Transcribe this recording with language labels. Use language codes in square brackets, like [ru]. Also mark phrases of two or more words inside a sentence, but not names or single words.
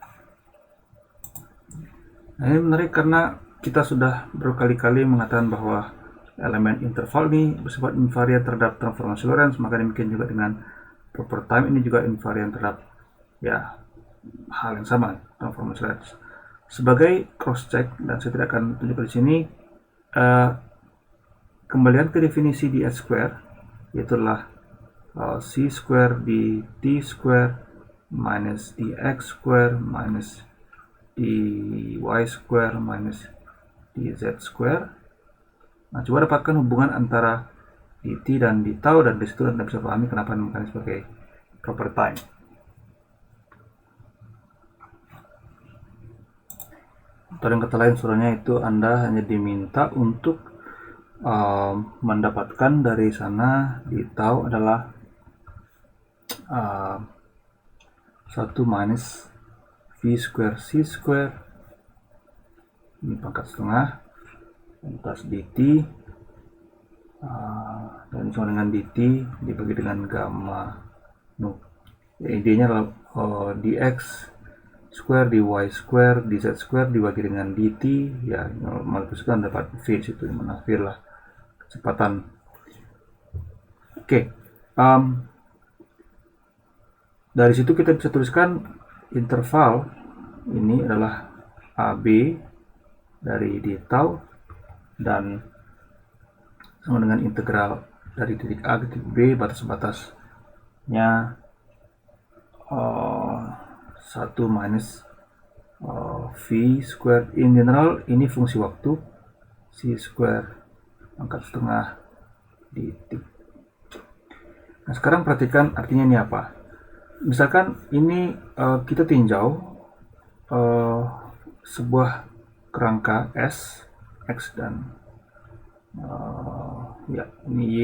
[id] Nah, ini menarik karena kita sudah berkali-kali mengatakan bahwa elemen interval ini bersifat invariant terhadap transformasi Lorentz, maka demikian juga dengan [en] proper time [id] ini juga invariant terhadap hal yang sama, transformasi Lorentz. Sebagai [en] cross check, [id] dan saya tidak akan tunjukkan di sini, kembalian ke definisi di [en] S square, [id] yaitu adalah [en] C square [id] di [en] T square [id] minus [en] dx square minus dy square minus dz square. [id] Nah, coba dapatkan hubungan antara dt dan d tau, dan disitu Anda bisa pahami kenapa dinamakan sebagai [en] proper time. [id] Atau dengan kata lain, suaranya itu Anda hanya diminta untuk mendapatkan dari sana d tau adalah 1 minus [en] v square c square, [id] ini pangkat setengah, atas dt, dan sama dengan dt dibagi dengan gamma nu. Idenya adalah [en] dx square dy square dz square [id] dibagi dengan dt, ya normal itu kan dapat v situ, dimana v lah kecepatan. Oke, dari situ kita bisa tuliskan interval ini adalah AB dari d tau, dan sama dengan integral dari titik A ke titik B, batas-batasnya 1 minus [en] v square. In general [id] ini fungsi waktu, [en] c square [id] pangkat setengah dt. Nah, sekarang perhatikan artinya ini apa. Misalkan ini kita tinjau sebuah kerangka S, X, dan ini Y.